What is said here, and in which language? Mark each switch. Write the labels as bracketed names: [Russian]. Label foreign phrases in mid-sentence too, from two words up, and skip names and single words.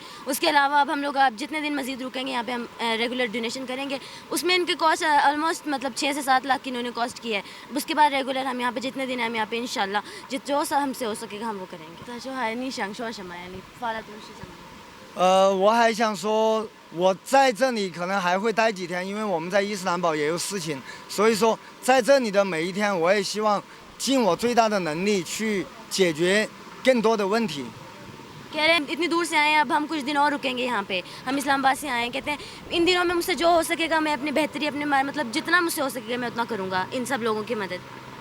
[Urdu] اس کے علاوہ اب ہم لوگ اب جتنے دن مزید رکیں گے یہاں پہ ہم ریگولر ڈونیشن کریں گے. اس میں ان کے [English] cost almost [Urdu] مطلب 6 سے 7 لاکھ کی انہوں نے کاسٹ کی ہے. اس کے بعد ریگولر ہم یہاں پہ جتنے دن ہم یہاں پہ ان شاء اللہ جو ہم سے ہو سکے گا ہم وہ کریں گے. तो [Chinese] 我还想说，我在这里可能还会待几天，因为我们在伊斯兰堡也有事情，所以说在这里的每一天，我也希望尽我最大的能力去解决更多的问题。 [Urdu] کہہ رہے ہیں اتنی دور سے آئے ہیں، اب ہم کچھ دن اور رکیں گے یہاں پہ، ہم اسلام آباد سے آئے ہیں. کہتے ہیں ان دنوں میں مجھ سے جو ہو سکے گا میں اپنی بہتری اپنے مطلب جتنا مجھ سے ہو سکے گا میں اتنا کروں گا ان سب لوگوں کی مدد.